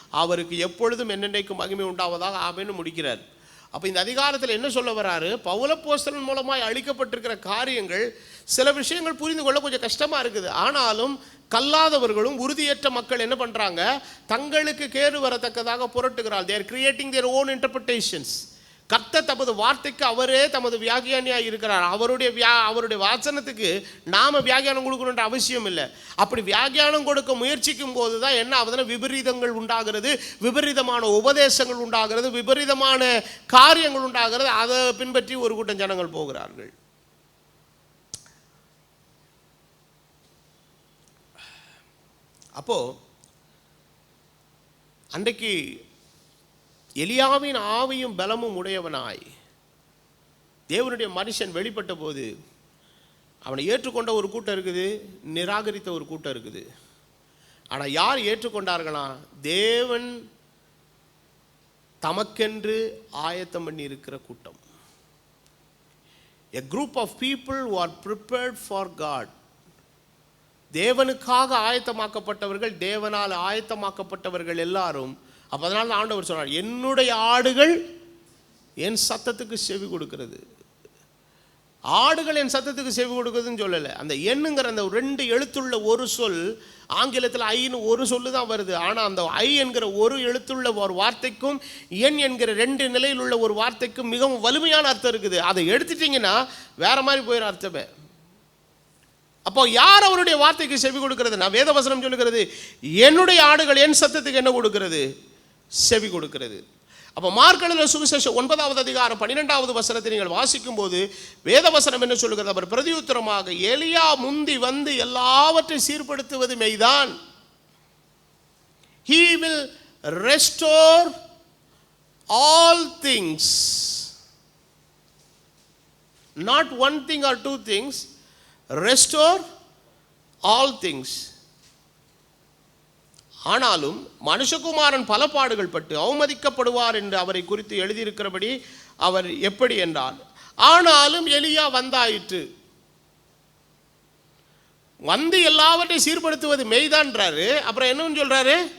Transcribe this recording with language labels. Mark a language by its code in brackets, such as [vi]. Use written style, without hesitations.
[ta] அவருக்கு எப்பொழுதும் என்னென்னைக்கும் மகிமை உண்டாவதாக ஆமென்னு முடிக்கிறார். அப்போ இந்த அதிகாரத்தில் என்ன சொல்ல வராரு? பவுலப்போஸ்தலன் மூலமாய் அளிக்கப்பட்டிருக்கிற காரியங்கள், சில விஷயங்கள் புரிந்து கொள்ள கொஞ்சம் கஷ்டமாக இருக்குது. ஆனாலும் கல்லாதவர்களும் உறுதியற்ற மக்கள் என்ன பண்ணுறாங்க? தங்களுக்கு கேடு வரத்தக்கதாக புரட்டுகிறார். [en] they are creating their own interpretations. [ta] கர்த்தர் தமது வார்த்தைக்கு அவரே தமது வியாகியானியாக இருக்கிறார். அவருடைய வாசனத்துக்கு நாம் வியாகியானம் கொடுக்கணுன்ற அவசியம் இல்லை. அப்படி வியாகியானம் கொடுக்க முயற்சிக்கும் போது தான் என்ன ஆகுதுன்னா விபரீதங்கள் உண்டாகிறது, விபரீதமான உபதேசங்கள் உண்டாகிறது, விபரீதமான காரியங்கள் உண்டாகிறது. அதை பின்பற்றி ஒரு கூட்டம் ஜனங்கள் போகிறார்கள். அப்போ அன்றைக்கு எலியாவின் ஆவியும் பலமும் உடையவனாய் தேவனுடைய மனுஷன் வெளிப்பட்ட போது அவனை ஏற்றுக்கொண்ட ஒரு கூட்டம் இருக்குது, நிராகரித்த ஒரு கூட்டம் இருக்குது. ஆனால் யார் ஏற்றுக்கொண்டார்களா? தேவன் தமக்கென்று ஆயத்தம் பண்ணி இருக்கிற கூட்டம். [en] a group of people who are prepared for God. [ta] தேவனுக்காக ஆயத்தமாக்கப்பட்டவர்கள், தேவனால் ஆயத்தமாக்கப்பட்டவர்கள் எல்லாரும். அப்போ அதனால தான் ஆண்டவர் சொன்னார், என்னுடைய ஆடுகள் என் சத்தத்துக்கு செவி கொடுக்கிறது. ஆடுகள் என் சத்தத்துக்கு செவி கொடுக்குதுன்னு சொல்லலை. அந்த எண்ணுங்கிற அந்த 2 எழுத்துள்ள ஒரு சொல், ஆங்கிலத்தில் ஐன்னு ஒரு சொல்லு தான் வருது. ஆனால் அந்த ஐ என்கிற ஒரு எழுத்துள்ள ஒரு வார்த்தைக்கும் எண் என்கிற 2 நிலையில் உள்ள ஒரு வார்த்தைக்கும் மிகவும் வலிமையான அர்த்தம் இருக்குது. அதை எடுத்துட்டிங்கன்னா வேற மாதிரி போயிடும் அர்த்தமே. அப்போ யார் அவருடைய வார்த்தைக்கு செவி கொடுக்கிறது? நான் வேதவசனம் சொல்லுகிறது, என்னுடைய ஆடுகள் என் சத்தத்துக்கு என்ன கொடுக்கிறது? செவி கொடுக்கிறது. அப்போ மார்க் எழுதின சுவிசேஷம் 9வது அதிகாரம் 12வது வசனத்தை நீங்கள் வாசிக்கும் போது வேதவசனம் என்ன சொல்லுகிறது? அவர் பிரதியுத்தரமாக, எலியா முந்தி வந்து எல்லாவற்றையும் சீர்படுத்துவது மெய்தான். [en] He will restore all things. Not one thing or two things. Restore all things. [ta] ஆனாலும் மனுஷகுமாரன் பல பாடுகள் பட்டு அவமதிக்கப்படுவார் என்று அவரை குறித்து எழுதியிருக்கிறபடி அவர் எப்படி என்றால், ஆனாலும் எலியா வந்தாயிற்று. வந்து எல்லாவற்றையும் சீர்படுத்துவது மெய்தான்றாரு. அப்புறம் என்னன்னு சொல்றாரு?